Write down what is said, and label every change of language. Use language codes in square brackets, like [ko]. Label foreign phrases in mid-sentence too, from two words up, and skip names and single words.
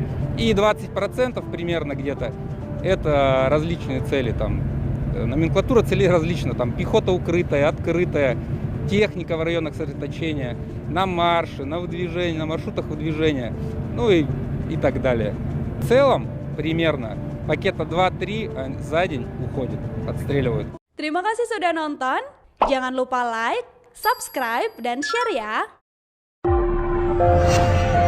[ru] И 20% примерно где-то это различные цели, там номенклатура целей различна, там пехота укрытая, открытая, техника в районах сосредоточения, на марше, на выдвижении, на маршрутах выдвижения, ну и так далее. В целом, примерно пакета 2-3 за день уходит, отстреливают. [id] Terima kasih sudah nonton, jangan lupa like, subscribe, dan share ya.